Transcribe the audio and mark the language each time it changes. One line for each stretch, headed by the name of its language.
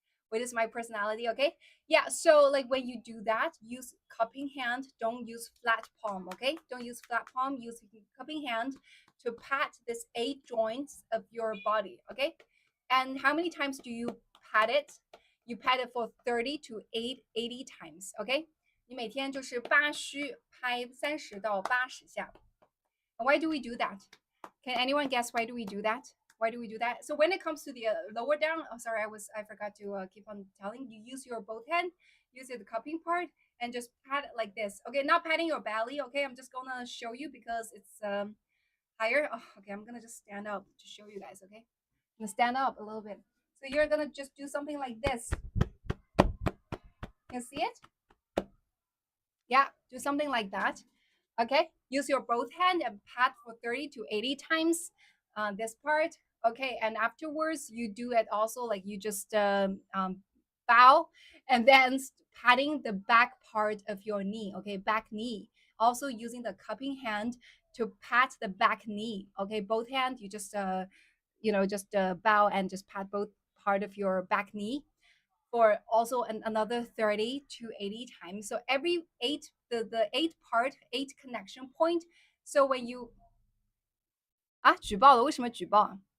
English: What is my personality? Okay, yeah. So like when you do that, use cupping hand. Don't use flat palm. Okay, don't use flat palm. Use cupping hand to pat this 8 joints of your body. Okay, and how many times do you pat it? You pat it for 30 to 80 times.
Chinese: Okay，你每天就是八虚拍30到80下。
English: Why do we do that? Can anyone guess why do we do that? Why do we do that? So when it comes to the lower down, oh sorry, I forgot to keep on telling you. Use your both hand, use the cupping part, and just pat it like this. Okay, not patting your belly. Okay, I'm just gonna show you because it's higher. Oh, okay, I'm gonna just stand up to show you guys. Okay, I'm gonna stand up a little bit. So you're gonna just do something like this. You see it? Yeah, do something like that. Okay, use your both hand and pat for 30 to 80 times this part. Okay, and afterwards you do it also like you just bow and then patting the back part of your knee. Okay, back knee. Also using the cupping hand to pat the back knee. Okay, both hands you just just bow and just pat both part of your back knee for also another 30 to 80 times. So every the 8 connection point. So when you
Chinese: 啊举报了，为什么举报啊？